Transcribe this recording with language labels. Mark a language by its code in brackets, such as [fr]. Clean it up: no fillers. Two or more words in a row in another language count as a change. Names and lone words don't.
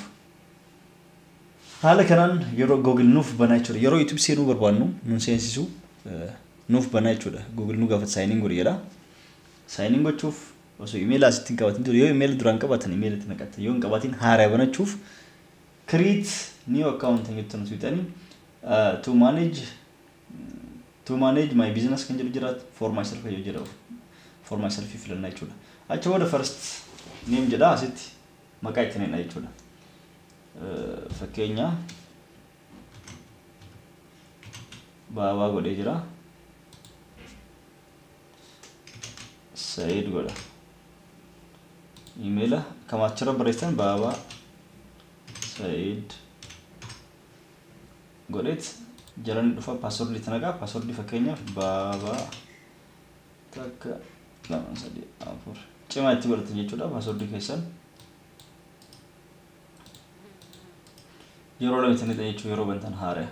[om] Haala kanaan yeroo Google nuuf banaa jechuudha. Yeroo YouTube seenuu barbaannu nun seensisu nuuf banaa jechuudha. Google nu gaafata saayiniin godhi jedha. Saayiniin gochuuf osoo email asitti hin qabatin yoo email duraan qabatan email itti naqatta yoo hin qabatin haaraa banachuuf [en] create new account [om] jettan tuutanii [en] to manage my business [om] kan jedhu jira [en] for myself [om] yoo jedhu [en] for myself [om] filannaa jechuudha. Achi booda [en] first name [om] jedha asitti maqaa itti naqna jechuudha. Fakkeenya Baabaa godhee jira. Said godha. Email kamaachira barreessan Baabaa Said godheet jalan dhufa password itti naqaa password fakkeenyaaf Baabaa takka 2 3 4 cimaa itti godhatan jechuudha password keessan yeroo lama itti naqaa jechuudha yeroo bantan haaraa.